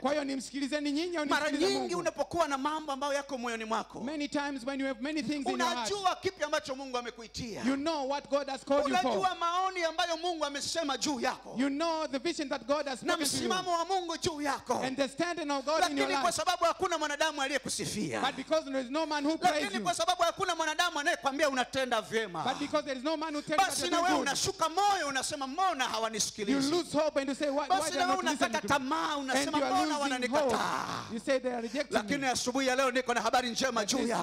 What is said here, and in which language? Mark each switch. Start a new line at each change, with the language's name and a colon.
Swahili: Kwa hiyo nimsikilizeni nyinyi au nisikilize Mungu? Mara nyingi unapokuwa na mambo ambayo yako moyoni mwako,
English: many times when you have many things in your heart,
Swahili: unajua kipi ambacho Mungu amekuitia.
English: You know what God has called you for.
Swahili: Unajua maoni ambayo Mungu amesema juu yako.
English: You know the vision that God has spoken to you.
Swahili: Na msimamo wa Mungu juu yako.
English: And the standing of God in your life.
Swahili: Lakini kwa sababu hakuna mwanadamu aliyekusifia.
English: But because there is no man who praise you.
Swahili: Lakini kwa sababu hakuna mwanadamu anayekwambia unatenda vyema.
English: But because there is no man who tells you that you do good.
Swahili: Basi na wewe unashuka moyo unasema mbona hawanisikilizi?
English: You lose hope and you say why they are not listening to me. And you are losing hope. You say they are rejecting me.
Swahili: Lakini asubuhi ya leo niko na habari njema juu yako.